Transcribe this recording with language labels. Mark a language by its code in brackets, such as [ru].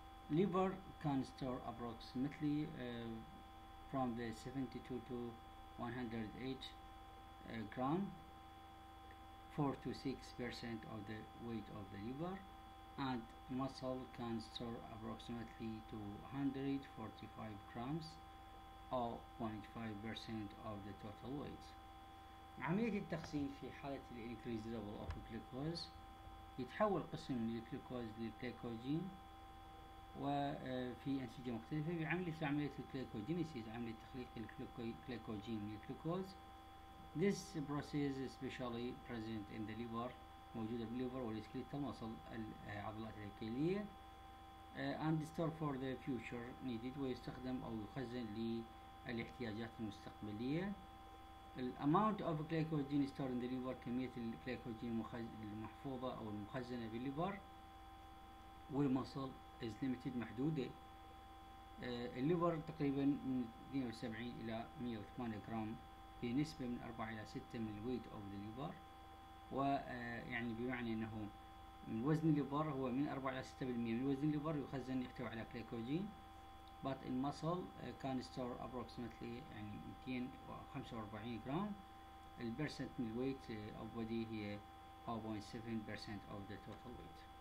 [en] Liver can store approximately from the 72 to 108 gram, 4 to 6% of the weight of the liver, and muscle can store approximately 245 grams أو 0.5% of the total weight. [ar] عملية التخزين في حالة ال [en] increased level of glucose [ar] يتحول قسم من الجلوكوز للجليكوجين وفي أنسجة مختلفة بعملية الجليكوجينيسيس، عملية تخليق الجليكوجين من الجلوكوز. [en] This process is especially present in the liver، [ar] موجودة بالليفر والسكليتال [en] muscle [ar] العضلات الهيكلية [en] and store for the future needed، [ar] ويستخدم أو يخزن للاحتياجات المستقبلية. [en] amount of glycogen stored in the liver، [ar] كمية الجليكوجين المحفوظة أو المخزنة بالليفر والمصل [en] is limited محدودة. [ar] الليفر تقريبا من 72 إلى 108 جرام بنسبة من 4 إلى 6 من الويت [en] of the liver، [ar] ويعني بمعنى أنه من وزن الليفر هو من 4 إلى 6% من وزن الليفر يخزن يحتوي على جليكوجين. [en] but in muscle can store approximately يعني 245 جرام. [ar] البرسنت من الويت [en] of body هي 0.7% of the total weight.